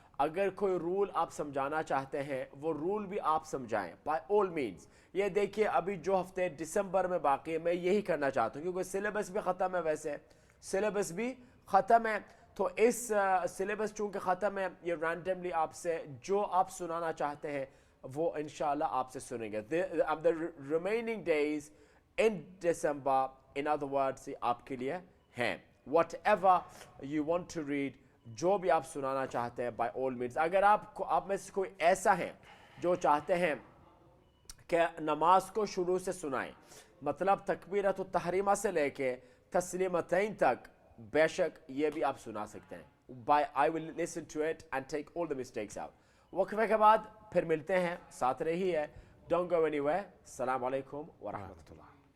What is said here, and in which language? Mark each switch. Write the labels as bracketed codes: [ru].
[hi] अगर कोई रूल आप समझाना चाहते हैं वो रूल भी आप समझाएं [en] By all means. [hi] ये देखिए अभी जो हफ्ते दिसंबर में बाकी है मैं यही करना चाहता हूँ क्योंकि सिलेबस भी ख़त्म है. वैसे सिलेबस भी ख़त्म है तो इस सिलेबस चूँकि ख़त्म है ये रैंडमली आपसे जो आप सुनाना चाहते हैं वो इंशाल्लाह आपसे सुनेंगे. [en] the remaining days in December, in other words, [hi] ये आपके लिए हैं. [en] Whatever you want to read, [hi] जो भी आप सुनाना चाहते हैं [en] by all means. [hi] अगर आप में से कोई ऐसा है जो चाहते हैं कि नमाज को शुरू से सुनाएं, मतलब तकबीरत तहरीमा से लेके तस्लीमतैन तक, बेशक ये भी आप सुना सकते हैं. [en] I will listen to it and take all the mistakes out. [hi] वक्फे के बाद फिर मिलते हैं. साथ रहिए. [en] Don't go anywhere. [hi] Assalamu alaikum wa rahmatullah.